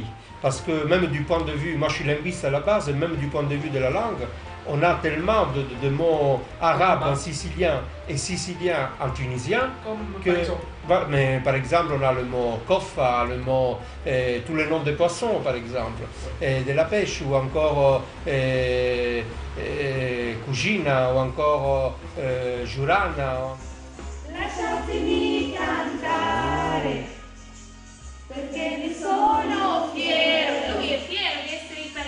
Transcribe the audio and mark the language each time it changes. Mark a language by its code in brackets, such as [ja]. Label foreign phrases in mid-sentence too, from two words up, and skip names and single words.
[fr] Parce que même du point de vue, moi je suis linguiste à la base, et même du point de vue de la langue, on a tellement de mots arabes en sicilien et sicilien en tunisien que, mais par exemple, on a le mot kofa, le mot, tous les noms de poissons par exemple, et de la pêche, ou encore cugina, ou encore giurana. [it] Lasciatemi cantare, perché ne sono fiero. Lui è fiero di essere